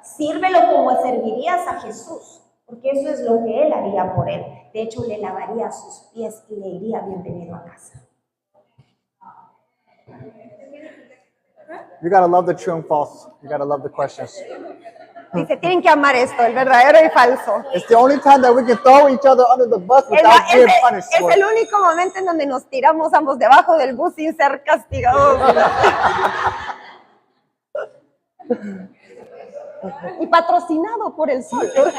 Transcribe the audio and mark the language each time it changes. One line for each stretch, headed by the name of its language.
Spanish: Sírvelo como servirías a Jesús, porque eso es lo que Él haría por él. De hecho, le lavaría sus pies y le diría bienvenido a casa.
English: You gotta love the true and false. You gotta love the questions.
Spanish: Dice, tienen que amar esto, el verdadero y falso.
English: It's the only time that we can throw each other under the bus without being punished for
Spanish: Es
English: it.
Spanish: el único momento en donde nos tiramos ambos debajo del bus sin ser castigados. Y patrocinado por el sol.